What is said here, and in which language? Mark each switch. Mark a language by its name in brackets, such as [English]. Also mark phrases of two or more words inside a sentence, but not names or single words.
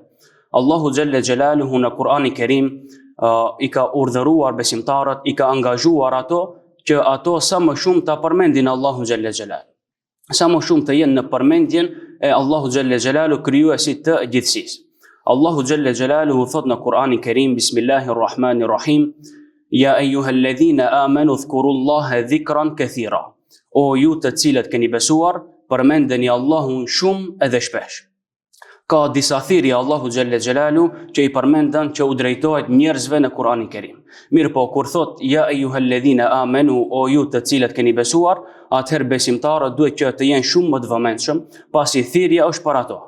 [Albanian] Allahu Xhelle Xhelaluhu në Kur'anin Kerim i ka urdhëruar besimtarët, i ka angazhuar ato që ato sa më shumë ta përmendin Allahu Xhelle Xhelalu. Sa më shumë të jenë në përmendjen e Allahu Xhelle Xhelalu, krijuesit të gjithësisë. Allahu Xhelle Xhelaluhu thot në Kur'anin Kerim, [Arabic] بسم الله الرحمن الرحيم يا أيها الذين آمنوا اذكروا الله ذكرا كثيرا. [Albanian] O ju të cilët keni besuar, përmendeni Allahun shumë edhe shpesh. Ka disa thirrje Allahu Xhelle Xhelalu që i përmendën që u drejtohet njerëzve në Kur'anin Kerim. Mirë po kur thot [Arabic] يا أيها الذين آمنوا, [Albanian] o ju të cilët keni besuar, atëherë besimtarët duhet që të jenë shumë më të vëmendshëm, pasi thirrja është për ato.